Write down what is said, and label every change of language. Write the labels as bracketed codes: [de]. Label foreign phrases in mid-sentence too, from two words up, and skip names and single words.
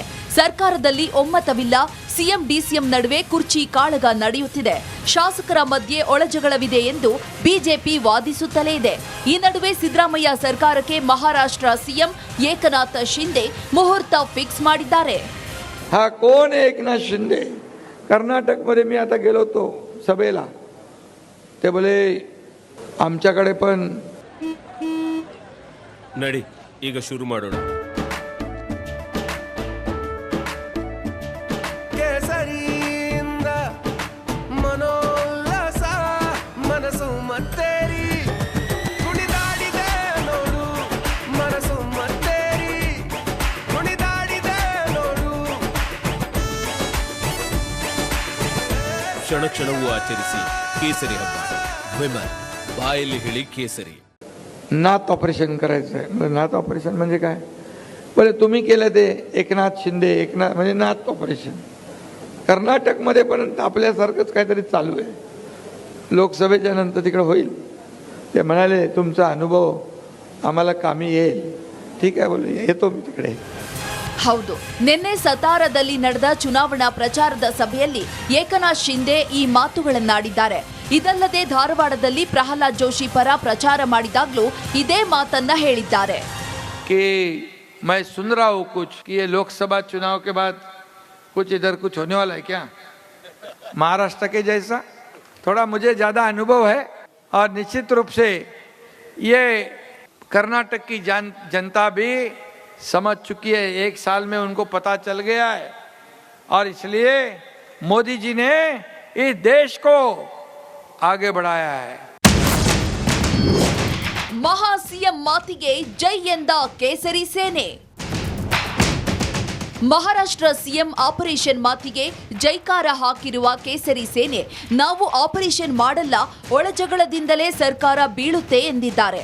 [kn] ಸರ್ಕಾರದಲ್ಲಿ ಒಮ್ಮತವಿಲ್ಲ. ಸಿಎಂ ಡಿಸಿಎಂ ನಡುವೆ ಕುರ್ಚಿ ಕಾಳಗ ನಡೆಯುತ್ತಿದೆ. ಶಾಸಕರ ಮಧ್ಯೆ ಒಳಜಗಳವಿದೆ ಎಂದು ಬಿಜೆಪಿ ವಾದಿಸುತ್ತಲೇ ಇದೆ. ಈ ನಡುವೆ ಸಿದ್ದರಾಮಯ್ಯ ಸರ್ಕಾರಕ್ಕೆ ಮಹಾರಾಷ್ಟ್ರ ಸಿಎಂ ಏಕನಾಥ್ ಶಿಂದೆ ಮುಹೂರ್ತ ಫಿಕ್ಸ್ ಮಾಡಿದ್ದಾರೆ. [mr] कोण आहे एकनाथ शिंदे? कर्नाटकमध्ये मी आता गेलो होतो सभेला, ते बोले आमच्याकडे पण [kn] ನಡಿ ಈಗ ಶುರು ಮಾಡೋಣ. ಕೇಸರಿಯಿಂದ ಮನೋಲ್ಲಾಸ ಮನಸ್ಸು ಮತ್ತೇರಿ ಕುಣಿದಾಡಿದೆ ನೋಡು, ಮನಸ್ಸು ಮತ್ತೇರಿ ಕುಣಿದಾಡಿದೆ ನೋಡು. ಕ್ಷಣ ಕ್ಷಣವೂ ಆಚರಿಸಿ ಕೇಸರಿ ಹಬ್ಬ. ವಿಮಲ್ ಬಾಯಲ್ಲಿ ಹೇಳಿ ಕೇಸರಿ. [mr] नाथ ऑपरेशन करायचं आहे. नाथ ऑपरेशन म्हणजे काय? बोले तुम्ही केलं ते एकनाथ शिंदे, एकनाथ म्हणजे नाथ ऑपरेशन. कर्नाटकमध्ये पण आपल्यासारखंच काहीतरी चालू आहे. लोकसभेच्या नंतर तिकडे होईल. ते म्हणाले तुमचा अनुभव आम्हाला कामी येईल. ठीक आहे बोले, येतो मी तिकडे. [kn] ಹೌದು, ನಿನ್ನೆ ಸತಾರದಲ್ಲಿ ನಡೆದ ಚುನಾವಣಾ ಪ್ರಚಾರದ ಸಭೆಯಲ್ಲಿ ಏಕನಾಥ್ ಶಿಂದೆ ಈ ಮಾತುಗಳನ್ನಾಡಿದ್ದಾರೆ. ಇದಲ್ಲದೆ ಧಾರವಾಡದಲ್ಲಿ ಪ್ರಹ್ಲಾದ್ ಜೋಶಿ ಪರ ಪ್ರಚಾರ ಮಾಡಿದಾಗಲೂ ಇದೇ ಮಾತನ್ನ ಹೇಳಿದ್ದಾರೆ. [hi] कि मैं सुन रहा हूँ कुछ कि ये लोकसभा चुनाव के बाद कुछ इधर कुछ होने वाला है क्या, महाराष्ट्र के जैसा? थोड़ा मुझे ज़्यादा अनुभव है और निश्चित रूप से ये कर्नाटक की जनता भी समझ चुकी है. 1 साल में उनको पता चल गया है और इसलिए मोदी जी ने इस देश को आगे बढ़ाया है. [kn] ಮಹಾ ಸಿಎಂ ಮಾತಿಗೆ ಜೈ ಎಂದ ಕೇಸರಿ ಸೇನೆ. ಮಹಾರಾಷ್ಟ್ರ ಸಿಎಂ ಆಪರೇಷನ್ ಮಾತಿಗೆ ಜೈಕಾರ ಹಾಕಿರುವ ಕೇಸರಿ ಸೇನೆ ನಾವು ಆಪರೇಷನ್ ಮಾಡಲ್ಲ, ಒಳಜಗಳದಿಂದಲೇ ಸರ್ಕಾರ ಬೀಳುತ್ತೆ ಎಂದಿದ್ದಾರೆ.